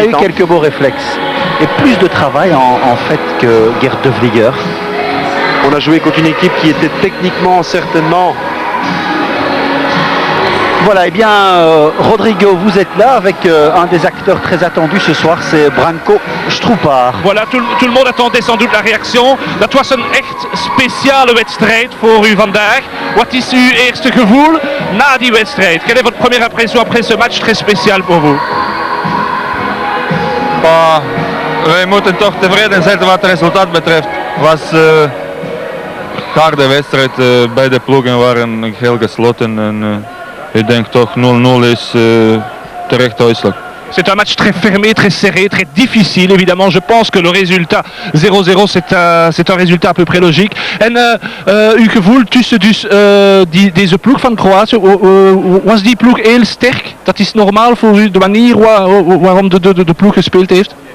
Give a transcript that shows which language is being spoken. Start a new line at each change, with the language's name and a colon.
French: Il a eu quelques beaux réflexes et plus de travail en fait que Gerd De Vlieger. On a joué contre une équipe qui était techniquement certainement... Voilà, et bien Rodrigo, vous êtes là avec un des acteurs très attendus ce soir, c'est Branko Stroupar. Voilà, tout le monde attendait sans doute la reaction.
Dutch: Dat was een echt speciale wedstrijd voor u vandaag. Wat is uw eerste gevoel na die wedstrijd?
French: Quelle est votre première impression après ce match très spécial pour vous?
Dutch: wij moeten toch tevreden zijn wat het resultaat betreft. Was harde wedstrijd, beide ploegen waren heel gesloten en ik denk toch 0-0 is terecht uitslag.
French: C'est un match très fermé, très serré, très difficile. Évidemment, je pense que le résultat 0-0, c'est un résultat à peu près logique.
Dutch: En uw gevoel tussen dus deze ploeg van Kroatië, was die ploeg heel sterk? Dat is normaal voor u, de manier waarom de ploeg gespeeld heeft?